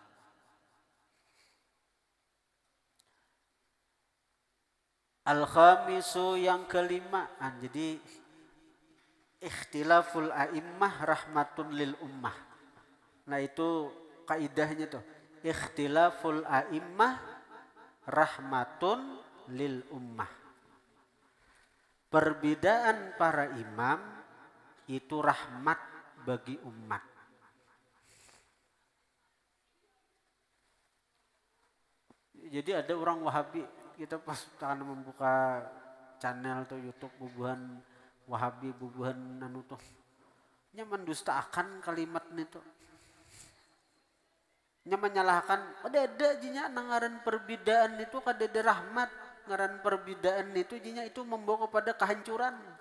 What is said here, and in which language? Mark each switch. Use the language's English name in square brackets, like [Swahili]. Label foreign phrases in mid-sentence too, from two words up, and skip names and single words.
[Indonesian] Al-khamisu yang kelima. [Arabic] Jadi اختلاف الأئمة رحمة للأمة. [Indonesian] Nah itu kaidahnya tuh. [Arabic] اختلاف الأئمة رحمة للأمة. [Indonesian] Perbedaan para imam itu rahmat bagi umat. [Banjar] Jadi ada orang Wahabi, kita pas akan membuka channel atau YouTube bubuhan Wahabi, bubuhan anu tuh nya mendustakan kalimat itu, nya menyalahkan ada jinya nangaran perbedaan itu kada ada rahmat, ngaran perbedaan itu jinya itu membawa kepada kehancuran.